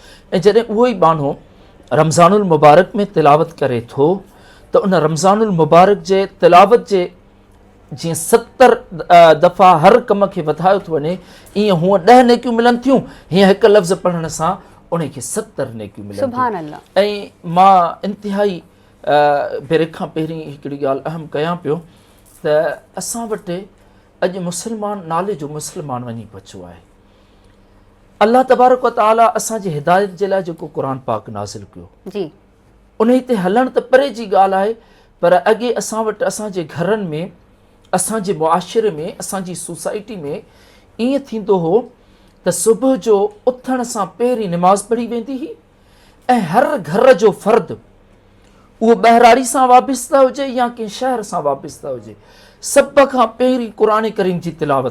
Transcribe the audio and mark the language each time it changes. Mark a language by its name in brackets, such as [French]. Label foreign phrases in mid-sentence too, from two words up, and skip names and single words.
[Sindhi] ऐं जॾहिं उहो ई माण्हू रमज़ानुल मुबारक में तिलावत करे थो त उन रमज़ानुल मुबारक जे तिलावत जे जीअं 70 दफ़ा हर कम खे वधायो थो वञे, ईअं हूअं 10 नेकियूं मिलनि थियूं, हीअं हिकु लफ़्ज़ पढ़ण सां उन खे 70 नेकियूं मिलनि थियूं। ऐं मां इंतिहाई ब्रेक खां पहिरीं हिकिड़ी ॻाल्हि अहम कयां पियो त असां वटि अॼु मुस्लमान नाले जो मुस्लमान वञी पहुचो आहे। [Arabic] الله تبارك وتعالى [Sindhi] असांजी हिदायत जे लाइ जेको क़ुरान पाक नाज़िल कयो, जी उन ते हलण त परे जी ॻाल्हि आहे, पर अॻे असां वटि असांजे घरनि में, असांजे मुआशिरे में, असांजी सोसाइटी में ईअं थींदो हो त सुबुह जो उथण सां पहिरीं निमाज़ पढ़ी वेंदी हुई ऐं हर घर जो फ़र्द, उहो ॿहिराड़ी सां वाबिस्ता हुजे या कंहिं शहर सां वाबिस्ता हुजे, सभ खां पहिरीं क़ुरान करीम जी तिलावत